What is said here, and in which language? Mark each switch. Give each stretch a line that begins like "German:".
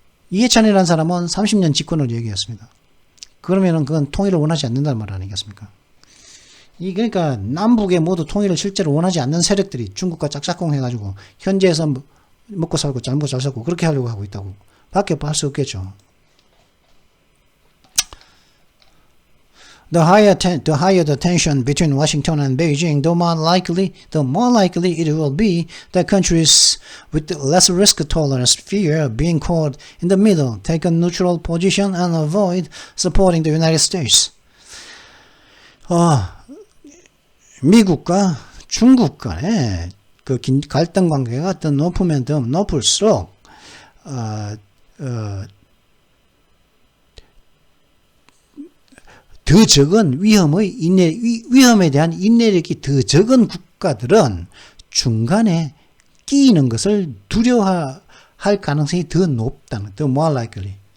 Korean: 이해찬이라는 사람은 30년 집권을 얘기했습니다. 그러면은 그건 통일을 원하지 않는다는 말 아니겠습니까? 그러니까 남북에 모두 통일을 실제로 원하지 않는 세력들이 중국과 짝짝꿍 해가지고 현재에서 먹고 살고 잘 먹고 잘 살고 그렇게 하려고 하고 있다고 밖에 할 수 없겠죠.
English: The higher the tension between Washington and Beijing, the more likely it will be that countries with less risk tolerance fear being caught in the middle, take a neutral position and avoid supporting the United States.
Korean: 미국과 중국 간의 그 갈등 관계가 더 높으면 더 높을수록 더 적은 위험에 대한 인내력이 더 적은 국가들은 중간에 끼이는 것을 두려워할 가능성이 더 높다는, 더
English: more likely.